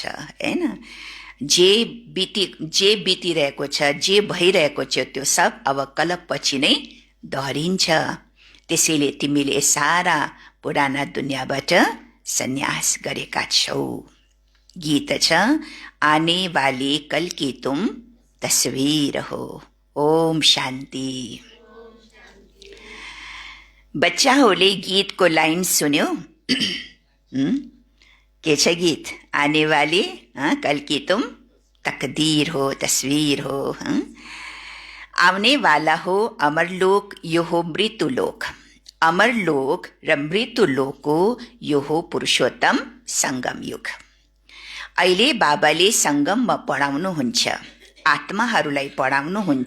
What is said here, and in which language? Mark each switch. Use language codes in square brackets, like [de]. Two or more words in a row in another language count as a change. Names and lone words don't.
[ne] होइन, जे बितिरहेको छ, जे भइरहेको छ त्यो सब अब कलपपछि नै दोहोरिन्छ। त्यसैले तिमीले सारा पुराना दुनियाँबाट सन्यास गरेका छौ। गीत छ, [hi] आने वाले कल की तुम तस्वीर हो। [ne] ओम शान्ति। बच्चाहरूले गीतको लाइन सुन्यो? के छ गीत? [hi] आने वाले कल की तुम तकदीर हो, तस्वीर हो। [ne] आउने वाला हो अमरलोक, यो हो मृत्युलोक। अमरलोक र मृत्युलोकको यो हो पुरुषोत्तम सङ्गम युग। अहिले बाबाले सङ्गममा पढाउनुहुन्छ, आत्माहरूलाई पढाउनुहुन्छ।